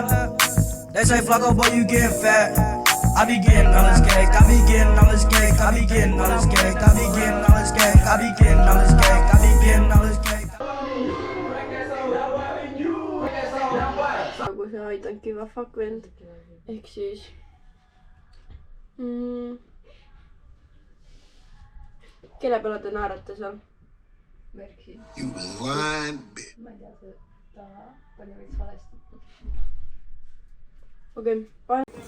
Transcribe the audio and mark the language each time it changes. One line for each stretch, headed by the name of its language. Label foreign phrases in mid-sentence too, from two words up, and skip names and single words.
English: They say Flacco, boy, you getting fat. I be getting all this cake, I be getting all this cake, I be getting all this cake, I be getting all this cake, I be getting all this cake, I be getting all this cake.
Estonian: Nagu see
English: I don't give a fuck
Estonian: vend. Ehk siis kelle peale te naerate seal?
English: You lying bitch.
Estonian: Okei, pane.